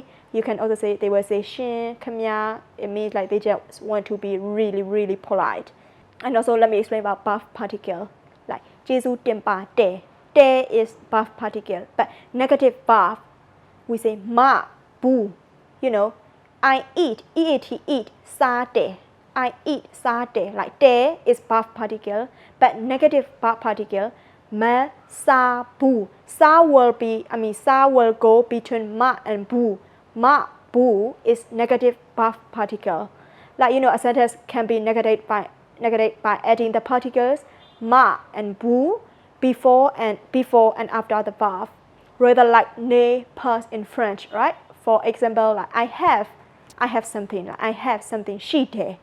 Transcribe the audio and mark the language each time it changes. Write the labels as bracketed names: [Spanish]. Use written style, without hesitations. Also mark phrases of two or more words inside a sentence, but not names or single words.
[English] You can also say they will say [Tibetan] Shin, Kamya. [English] It means like they just want to be really, really polite. And also let me explain about buff particle. Like [Tibetan] Jesu Tempa De. [English] De is buff particle, but negative buff, we say [Tibetan] Ma Bu. [English] I eat, eat, [Tibetan] sa de. [English] I eat, [Tibetan] sa de. [English] Like de is buff particle, but negative buff particle, [Tibetan] ma sa bu. [English] Sa will go between ma and bu. [Tibetan] Ma bu [English] is negative buff particle. Like a sentence can be negative by adding the particles ma and bu before and after the verb. Rather like [French] ne past [English] in French, right? For example, like I have something, like I have something, [Tibetan] she de.